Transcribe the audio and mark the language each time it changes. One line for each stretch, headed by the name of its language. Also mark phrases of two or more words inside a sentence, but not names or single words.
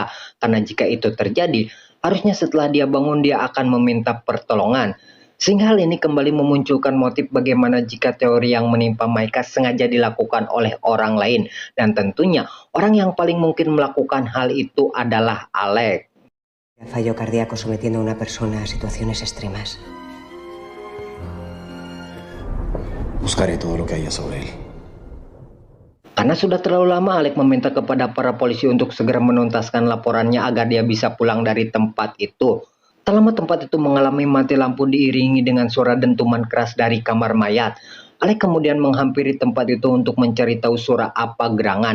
Indonesian: Karena jika itu terjadi, harusnya setelah dia bangun dia akan meminta pertolongan. Sehingga hal ini kembali memunculkan motif bagaimana jika teori yang menimpa Maika sengaja dilakukan oleh orang lain. Dan tentunya orang yang paling mungkin melakukan hal itu adalah Alec.
Spanish: Fallo cardíaco sometiendo a una persona a situaciones extremas. Buscaré todo lo que haya sobre él.
Indonesian: Karena sudah terlalu lama, Alec meminta kepada para polisi untuk segera menuntaskan laporannya agar dia bisa pulang dari tempat itu. Tak lama tempat itu mengalami mati lampu diiringi dengan suara dentuman keras dari kamar mayat. Alec kemudian menghampiri tempat itu untuk mencari tahu suara apa gerangan.